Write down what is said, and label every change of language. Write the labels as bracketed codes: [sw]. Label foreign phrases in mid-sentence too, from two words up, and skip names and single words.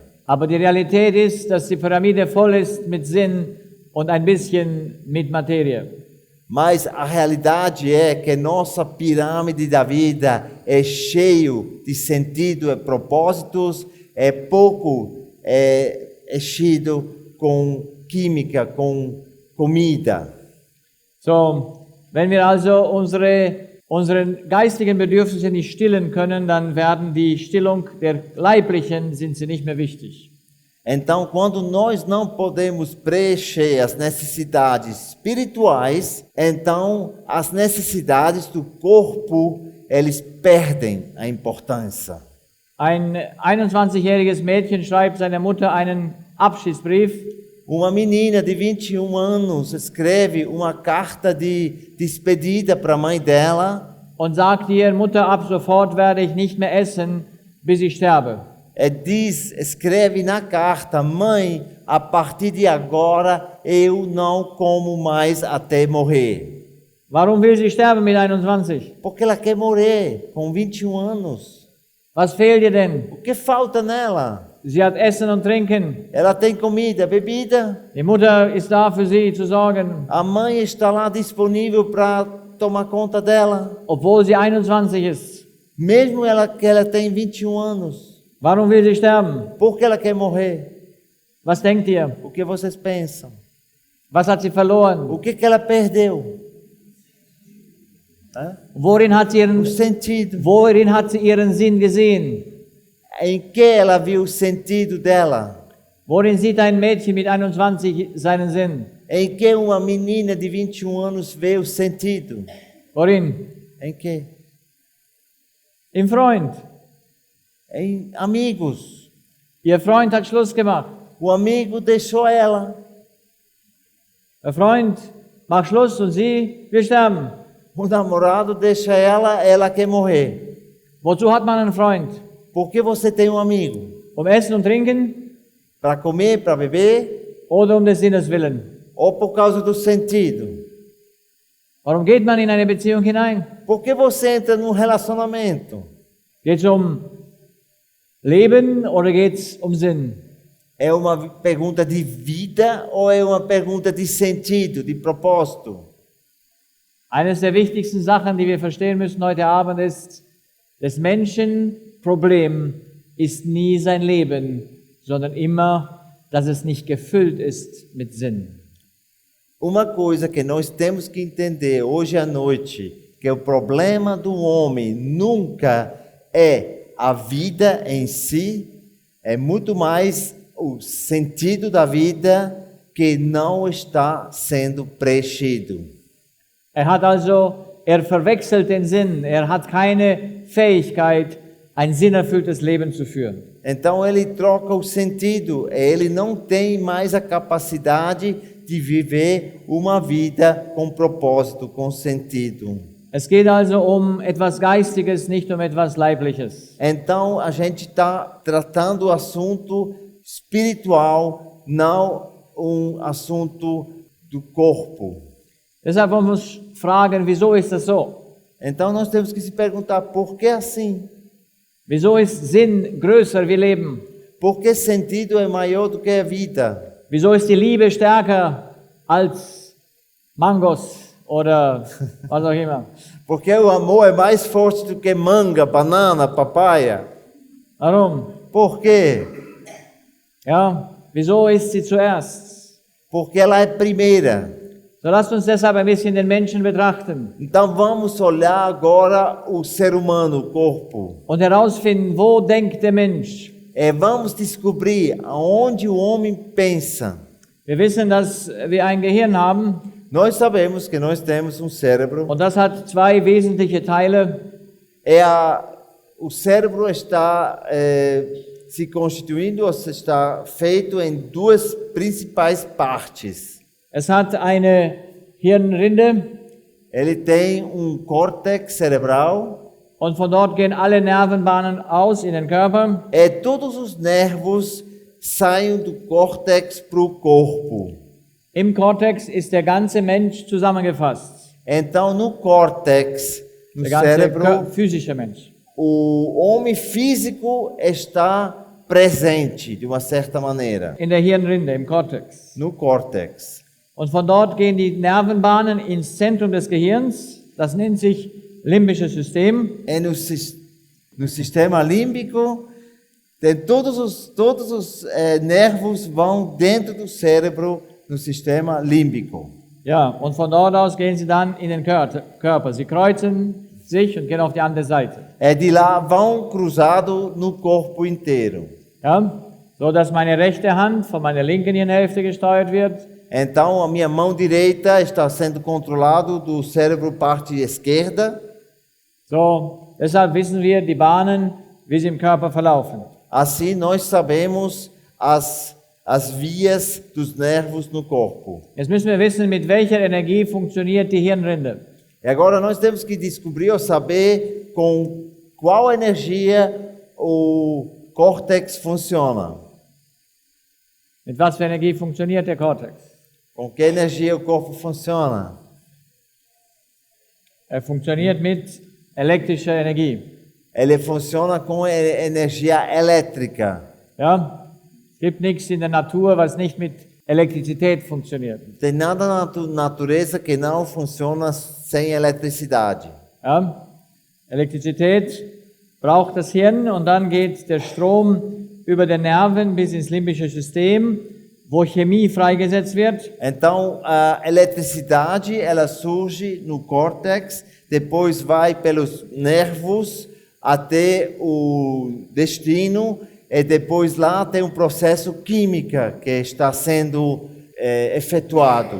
[de] Aber die Realität ist, dass die Pyramide voll ist mit Sinn und ein bisschen mit Materie. [pt] Mas a realidade é que nossa pirâmide da vida é cheio de sentido e propósitos, é pouco cheio com química, com comida. [de] So, wenn wir also unsere geistigen Bedürfnisse nicht stillen können, dann werden die Stillung der leiblichen, sind sie nicht mehr wichtig. [pt] Então, quando nós não podemos preencher as necessidades espirituais, então as necessidades do corpo, eles perdem a importância. [de] Ein 21-jähriges Mädchen schreibt seiner Mutter einen Abschiedsbrief [pt] Uma menina de 21 anos escreve uma carta de despedida para a mãe dela. [de] und sagt ihr, Mutter, ab sofort werde ich nicht mehr essen, bis ich sterbe. [pt] Escreve na carta: mãe, a partir de agora eu não como mais até morrer. [de] Warum will sie sterben mit 21? [pt] Porque ela quer morrer com 21 anos. [de] Was fehlt ihr denn? [pt] O que falta nela? [de] Sie hat Essen und Trinken. [pt] Ela tem comida, bebida. [de] Die Mutter ist da für sie zu sorgen, [pt] A mãe está lá disponível para tomar conta dela. [de] obwohl sie 21 ist. [pt] Mesmo que ela tem 21 anos. [de] Warum will sie sterben? [pt] Por que ela quer morrer? [de] Was denkt ihr? [pt] O que vocês pensam? [de] Was hat sie verloren? [pt] O que ela perdeu? Hã? [de] Worin hat sie ihren Sinn gesehen? [pt] Em que ela viu o sentido dela? [de] Worin sieht ein Mädchen mit 21 seinen Sinn? [pt] Em que uma menina de 21 anos vê o sentido? [de] Worin? [pt] Em que? [de] Im Freund. [pt] Em amigos. [de] Ihr Freund hat Schluss gemacht. [pt] O amigo deixou ela. [de] Der Freund macht Schluss und sie will sterben. [pt] O namorado deixa ela, ela quer morrer. [de] Wozu hat man einen Freund? [pt] Por que você tem um amigo? [de] Essen und Trinken [pt] Para comer, para beber? [de] oder des Sinnes willen? [pt] Ou por causa do sentido? [de] Warum geht man in eine Beziehung hinein? [pt] Por que você entra num relacionamento? [de] Geht es Leben oder geht es Sinn? [pt] É uma pergunta de vida ou é uma pergunta de sentido, de propósito? [de] Eines der wichtigsten Sachen, die wir verstehen müssen heute Abend ist, des Menschen Problem ist nie sein Leben, sondern immer, dass es nicht gefüllt ist mit Sinn. [pt] Uma coisa que nós temos que entender hoje à noite, que o problema do homem nunca é a vida em si, é muito mais o sentido da vida que não está sendo preenchido. [de] Er verwechselt den Sinn, er hat keine Fähigkeit, ein sinnerfülltes Leben zu führen. [pt] Então ele troca o sentido, ele não tem mais a capacidade de viver uma vida com propósito, com sentido. [de] Es geht also etwas Geistiges, nicht etwas Leibliches. [pt] Então a gente está tratando o assunto espiritual, não um assunto do corpo. [de] Deshalb vamos fragen, wieso ist das so? [pt] Então nós temos que se perguntar, por que assim? [de] Wieso ist Sinn größer wie Leben? [pt] Por que sentido é maior do que a vida? [de] Wieso ist die Liebe stärker als Mangos oder was auch immer? [pt] Porque o amor é mais forte do que manga, banana, papaya. [de] Warum? [pt] Por quê? [de] Ja, wieso ist sie zuerst? [pt] Porque ela é primeira. [de] So lasst uns deshalb ein bisschen den Menschen betrachten. [pt] Então vamos olhar agora o ser humano, o corpo. [de] Und herausfinden, wo denkt der Mensch? [pt] Vamos descobrir aonde o homem pensa. [de] Wir wissen, dass wir ein Gehirn haben. [pt] Nós sabemos que nós temos um cérebro. [de] Und das hat zwei wesentliche Teile. [pt] O cérebro está se constituindo, ou está feito em duas principais partes. [de] Es hat eine Hirnrinde. [pt] Ele tem córtex cerebral. [de] Und von dort gehen alle Nervenbahnen aus in den Körper. [pt] Todos os nervos saem do córtex para o corpo. [de] Im Kortex ist der ganze Mensch zusammengefasst. [pt] Então, no córtex, no [de] der ganze [pt] cérebro, [de] physische Mensch. [pt] O homem físico está presente, de uma certa maneira. [de] In der Hirnrinde, im Kortex. [pt] No córtex. [de] Und von dort gehen die Nervenbahnen ins Zentrum des Gehirns. Das nennt sich limbisches System. [pt] No sistema límbico, todos os nervos vão dentro do cérebro, no sistema límbico. [de] Ja, und von dort aus gehen sie dann in den Körper. Sie kreuzen sich und gehen auf die andere Seite. [pt] De lá vão cruzado no corpo inteiro. [de] Ja? so dass meine rechte Hand von meiner linken Hirnhälfte gesteuert wird. [pt] Então, a minha mão direita está sendo controlado do cérebro parte esquerda. [de] So, deshalb wissen wir die Bahnen, wie sie im Körper verlaufen. [pt] Assim, nós sabemos as vias dos nervos no corpo. [de] Jetzt müssen wir wissen, mit welcher Energie funktioniert die Hirnrinde. [pt] E agora nós temos que descobrir ou saber com qual energia o córtex funciona. [de] Mit was für Energie funktioniert der Kortex? [pt] Com que energia o corpo funciona? [de] Er funktioniert mit elektrischer Energie. [pt] Ele funciona com energia elétrica. [de] Ja? Es gibt nichts in der Natur, was nicht mit Elektrizität funktioniert. [pt] Tem nada na natureza que não funciona sem eletricidade. [de] Ja? Elektrizität braucht das Hirn und dann geht der Strom über den Nerven bis ins limbische System, wo Chemie freigesetzt wird. [pt] Então, a eletricidade, ela surge no córtex, depois vai pelos nervos até o destino, e depois lá tem um processo químico que está sendo efetuado.